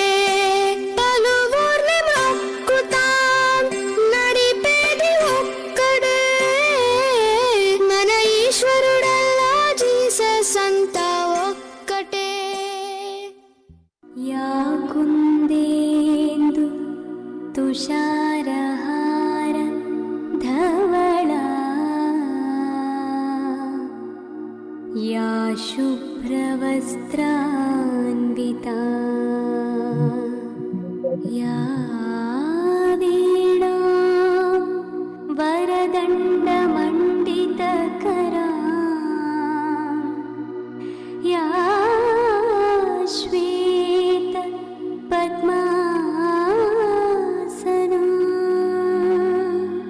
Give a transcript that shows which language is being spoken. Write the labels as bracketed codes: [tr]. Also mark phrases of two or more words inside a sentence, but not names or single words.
[te] పలువుర్ని మొక్కుతాం నడిపేది ఒక్కడే, మన ఈశ్వరుడల్లా జీసస్ అంతా ఒక్కటే. [sa] యా కుందేందు తుషారహార ధవళా, या शुभ्रवस्त्रान्विता, या वीणा वरदण्डमण्डितकरा, या श्वेत पद्मासना,